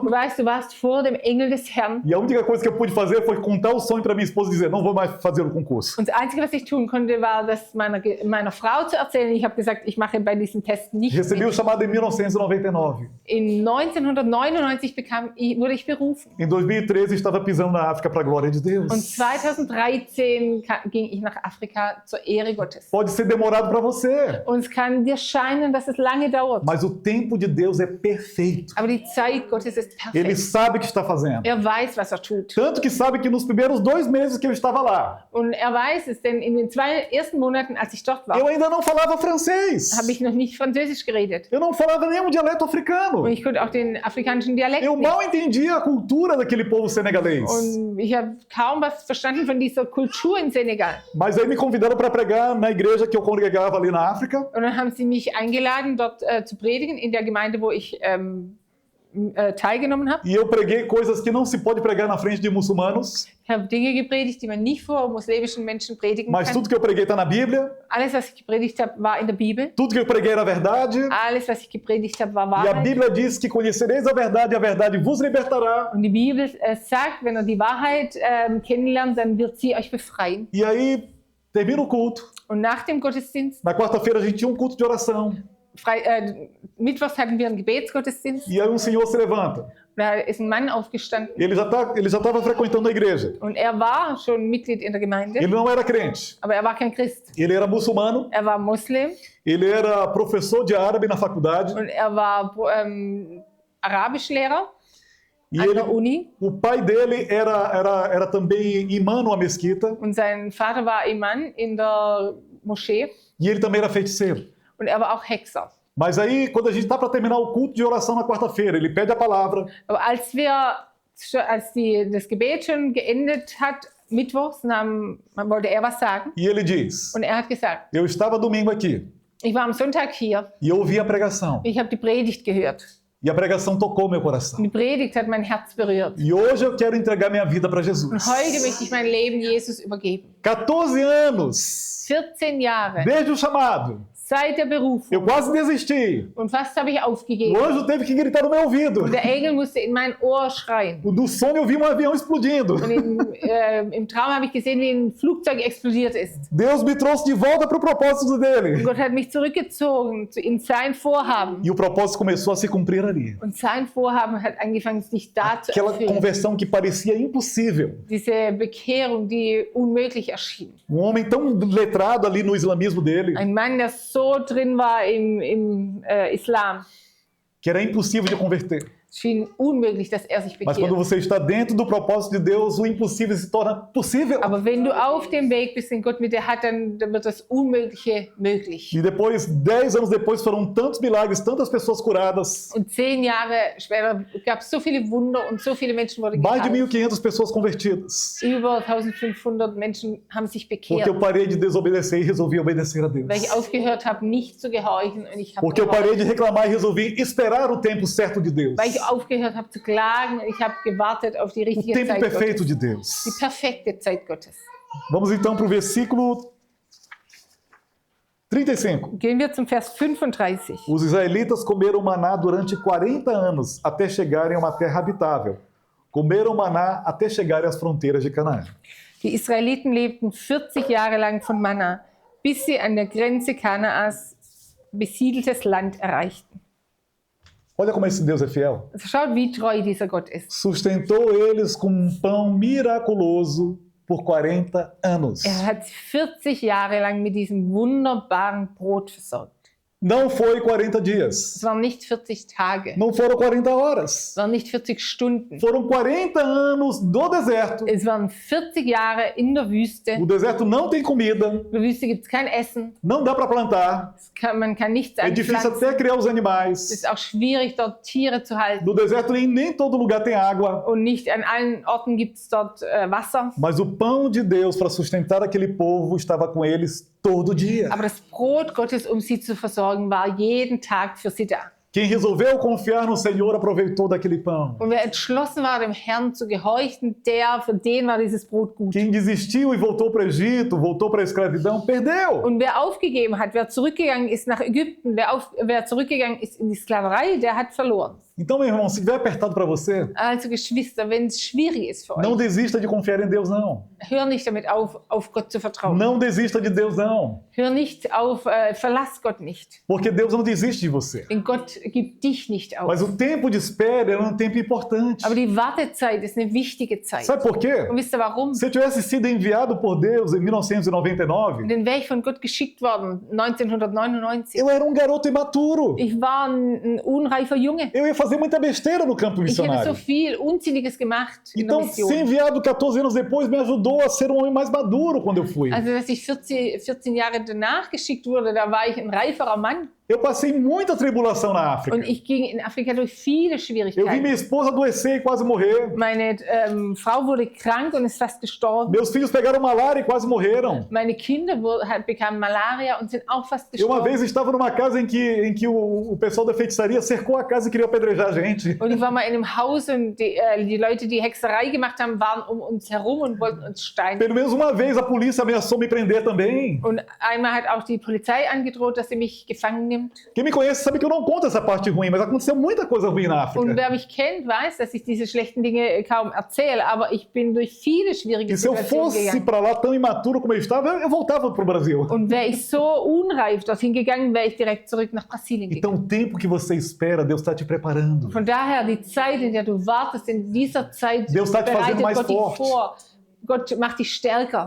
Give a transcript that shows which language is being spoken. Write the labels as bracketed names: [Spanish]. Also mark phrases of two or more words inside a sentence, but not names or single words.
[German] Du weißt, du warst vor dem Engel des Herrn. [Portuguese] E a única coisa que eu pude fazer foi contar o sonho para minha esposa e dizer: não vou mais fazer o concurso. [German] Und das Einzige, was ich tun konnte, war, das meiner Frau zu erzählen. Ich habe gesagt, ich mache bei diesem Test nicht [Portuguese] Recebi o [German] mit. [Portuguese] chamado em 1999. [German] In 1999 wurde ich berufen. [Portuguese] Em 2013 estava pisando na África para a glória de Deus. [German] Und 2013 ging ich nach Afrika zur Ehre Gottes. [Portuguese] Pode ser demorado para você, [German] Und es kann dir scheinen, dass es lange dauert. [Portuguese] mas o tempo de Deus é perfeito. [German] Aber die Zeit Gottes ist [Portuguese] Ele [German] perfekt. [Portuguese] sabe o que está fazendo. [German] Er weiß, was er tut. [Portuguese] Tanto que sabe que nos primeiros 2 meses que eu estava lá, [German] Und er weiß es, denn in den 2 ersten Monaten, als ich dort war, [Portuguese] eu ainda não falava francês. [German] habe ich noch nicht Französisch geredet. [Portuguese] Eu não falava nenhum dialeto africano. [German] Und ich konnte auch den afrikanischen Dialekt [Portuguese] Eu [German] nicht. [Portuguese] mal entendia a cultura daquele povo senegalês. [German] Und ich habe kaum was verstanden von dieser Kultur in Senegal. [Portuguese] Mas aí me convidaram para pregar na igreja que eu congregava ali na África. [German] Und dann haben sie mich eingeladen, dort zu predigen, in der Gemeinde, wo ich teilgenommen habe. [Portuguese] E eu preguei coisas que não se pode pregar na frente de muçulmanos. [German] Ich habe Dinge gepredigt, die man nicht vor muslimischen Menschen predigen [Portuguese] Mas [German] kann. [Portuguese] tudo que eu preguei está na Bíblia. [German] Alles, was ich gepredigt habe, war in der Bibel. [Portuguese] Tudo que eu preguei era verdade. [German] Alles, was ich gepredigt habe, war [Portuguese] E a [German] Wahrheit. [Portuguese] Bíblia diz que conhecereis a verdade vos libertará. [German] Und die Bibel sagt, wenn ihr die Wahrheit kennenlernt, dann wird sie euch befreien. [Portuguese] E aí termina o culto. [German] Und nach dem Gottesdienst, [Portuguese] Na quarta-feira a gente tinha um culto de oração. [German] Mittwochs hatten wir einen Gebetsgottesdienst. [Portuguese] E aí um senhor se levanta. [German] Da ist ein Mann aufgestanden [Portuguese] Ele já estava frequentando a igreja. [German] und er war schon Mitglied in der Gemeinde, [Portuguese] Ele não era crente. [German] aber er war kein Christ. [Portuguese] Ele era muçulmano. [German] Er war Muslim [Portuguese] Ele era professor de árabe na faculdade. [German] und er war Arabischlehrer [Portuguese] E [German] an [Portuguese] ele, [German] der Uni. [Portuguese] o pai dele era também imã numa mesquita. [German] Und sein Vater war Imam in der Moschee [Portuguese] E ele também era feiticeiro. [German] und er war auch Hexer. [Portuguese] Mas aí, quando a gente está para terminar o culto de oração na quarta-feira, ele pede a palavra. [German] Aber als das Gebet schon geendet hat, mittwochs, wollte er was sagen [Portuguese] E ele diz: [German] und er hat gesagt, [Portuguese] eu estava domingo aqui [German] ich war am Sonntag hier, [Portuguese] e eu ouvi a pregação. [German] ich habe die Predigt gehört. [Portuguese] E a pregação tocou meu coração. [German] Und die Predigt hat mein Herz berührt. [Portuguese] E hoje eu quero entregar minha vida para [German] Und [Portuguese] Jesus. [German] heute möchte ich mein Leben Jesus übergeben. [Portuguese] 14 anos, [German] 14 Jahre, [Portuguese] desde o chamado, [German] Zeit der Berufung. [Portuguese] Eu quase desisti. [German] Und fast habe ich [Portuguese] O [German] aufgegeben. [Portuguese] anjo teve que gritar no meu ouvido. [German] Und der Engel musste in mein Ohr schreien. [Portuguese] No sonho eu vi um avião explodindo. [German] Und im Traum habe ich gesehen, wie ein Flugzeug explodiert ist. [Portuguese] Deus me trouxe de volta para o propósito [German] Und [Portuguese] dele. [German] Gott hat mich zurückgezogen in sein Vorhaben. [Portuguese] E o propósito começou a se cumprir ali. [German] Und sein Vorhaben hat angefangen, sich da zu [Portuguese] Aquela [German] erfüllen. [Portuguese] conversão que parecia impossível. [German] Diese Bekehrung, die unmöglich erschien. [Portuguese] Um homem tão letrado ali no islamismo dele, [German] Ein Mann, der so drin war im Islam, [Portuguese] que era impossível de converter. [German] es schien unmöglich, dass er sich [Portuguese] Mas quando [German] bekehrt. [Portuguese] você está dentro do propósito de Deus, o impossível se torna possível. [German] Aber wenn du auf dem Weg bist, den Gott mit dir hat, dann wird das Unmögliche möglich. [Portuguese] E depois, 10 anos depois, foram tantos milagres, tantas pessoas curadas. [German] Und 10 Jahre später gab es so viele Wunder und so viele Menschen wurden [Portuguese] Mais de [German] geheilt. [Portuguese] 1.500 pessoas convertidas. [German] Über 1500 Menschen haben sich [Portuguese] Porque [German] bekehrt, [Portuguese] eu parei de desobedecer e resolvi obedecer a Deus. [German] weil ich aufgehört habe, nicht zu gehorchen, und ich habe [Portuguese] Porque eu parei de [German] gehorcht. [Portuguese] reclamar e resolvi esperar o tempo certo de Deus. [German] Weil ich aufgehört habe zu klagen, und ich habe gewartet auf die [Portuguese] O [German] richtige [Portuguese] tempo [German] Zeit [Portuguese] perfeito [German] Gottes. [Portuguese] de [German] Die [Portuguese] Deus. [German] perfekte Zeit Gottes. [Portuguese] Vamos então para o versículo 35. [German] Gehen wir zum Vers 35. [Portuguese] Os israelitas comeram maná durante 40 anos, até chegarem a uma terra habitável. Comeram maná até chegarem às fronteiras de Canaã. [German] Die Israeliten lebten 40 Jahre lang von Manna, bis sie an der Grenze Kanaas besiedeltes Land erreichten. [Portuguese] Olha como esse Deus é fiel. [German] Also schaut, wie treu dieser Gott ist. [Portuguese] Sustentou eles com um pão miraculoso por 40 anos. [German] Er hat sie 40 Jahre lang mit diesem wunderbaren Brot versorgt. [Portuguese] Não foi 40 [German] Es [Portuguese] dias. [German] waren nicht 40 Tage, [Portuguese] Não foram 40 horas. [German] es waren nicht 40 Stunden. [Portuguese] Foram 40 anos do deserto. [German] Es waren 40 Jahre in der Wüste. [Portuguese] O deserto não tem comida, [German] In der Wüste gibt es kein Essen, [Portuguese] não dá para plantar. [German] man kann nichts [Portuguese] É difícil [German] anpflanzen. [Portuguese] até criar os [German] Es [Portuguese] animais. [German] ist auch schwierig, dort Tiere zu halten. [Portuguese] No deserto nem todo lugar tem água. [German] Und nicht an allen Orten gibt es dort Wasser. [Portuguese] Mas o pão de Deus para sustentar aquele povo estava com eles todo dia. [German] Aber das Brot Gottes, um sie zu versorgen, war jeden Tag für sie da. [Portuguese] Quem resolveu confiar no Senhor aproveitou daquele pão. [German] Und wer entschlossen war, dem Herrn zu gehorchen, für den war dieses Brot gut. [Portuguese] Quem desistiu e voltou para o Egito, voltou para a escravidão, perdeu. [German] Und wer aufgegeben hat, wer zurückgegangen ist nach Ägypten, wer zurückgegangen ist in die Sklaverei, der hat verloren. [Portuguese] Então, meu irmão, se estiver apertado para você, [German] Also Geschwister, wenn es schwierig ist für [Portuguese] não [German] euch, [Portuguese] desista de confiar em Deus, não. [German] hör nicht damit auf Gott zu vertrauen. [Portuguese] Não desista de Deus, não. [German] Hör nicht auf, verlass Gott nicht. [Portuguese] Porque Deus não desiste de você. [German] Denn Gott gibt dich nicht auf. [Portuguese] Mas o tempo de espera é um tempo importante. [German] Aber die Wartezeit ist eine wichtige Zeit. [Portuguese] Sabe por quê? [German] Und wisst ihr warum? [Portuguese] Se eu tivesse sido enviado por Deus em 1999, [German] Denn wäre ich von Gott geschickt worden, 1999. [Portuguese] eu era um garoto imaturo. [German] Ich war ein unreifer Junge. [Portuguese] Eu ia fazer muita besteira no campo [German] Ich hätte so [Portuguese] missionário. [German] viel Unsinniges gemacht in der [Portuguese] Então, ser [German] Mission. [Portuguese] enviado 14 anos depois me ajudou a ser um homem mais maduro quando eu fui. [German] Also, dass ich 14 Jahre danach geschickt wurde, da war ich ein reiferer Mann. [Portuguese] Eu passei muita tribulação na África. [German] Und ich ging in Afrika durch viele [Portuguese] Eu vi [German] Schwierigkeiten. [Portuguese] minha esposa adoecer e quase morrer. [German] Meine Frau wurde krank und ist fast gestorben. [Portuguese] Meus filhos pegaram malária e quase morreram. [German] Meine Kinder bekamen Malaria und sind auch fast [Portuguese] Eu uma [German] gestorben. [Portuguese] vez estava numa casa em que o pessoal da feitiçaria cercou a casa e queria apedrejar a gente. [German] Und ich war mal in einem Haus und die Leute, die Hexerei gemacht haben, waren um uns herum und wollten uns steinigen. [Portuguese] Pelo menos uma vez a polícia ameaçou me prender também. [German] Und einmal hat auch die Polizei angedroht, dass sie mich gefangen nimmt. [Portuguese] Quem me conhece sabe que eu não conto essa parte ruim, mas aconteceu muita coisa ruim na [German] Und [Portuguese] África. [German] wer mich kennt, weiß, dass ich diese schlechten Dinge kaum erzähle, aber ich bin durch viele schwierige [Portuguese] E se eu [German] Situationen [Portuguese] fosse [German] gegangen. [Portuguese] para lá tão imaturo como eu estava, eu voltava para o Brasil. [German] Und wäre ich so unreif dorthin gegangen, wäre ich direkt zurück nach Brasilien gegangen. [Portuguese] Então o tempo que você espera, Deus está te preparando. [German] Von daher, die Zeit, in der du wartest, in dieser Zeit [Portuguese] Deus está te fazendo [German] bereitet [Portuguese] mais [German] Gott dich [Portuguese] forte. [German] vor. Gott macht dich stärker.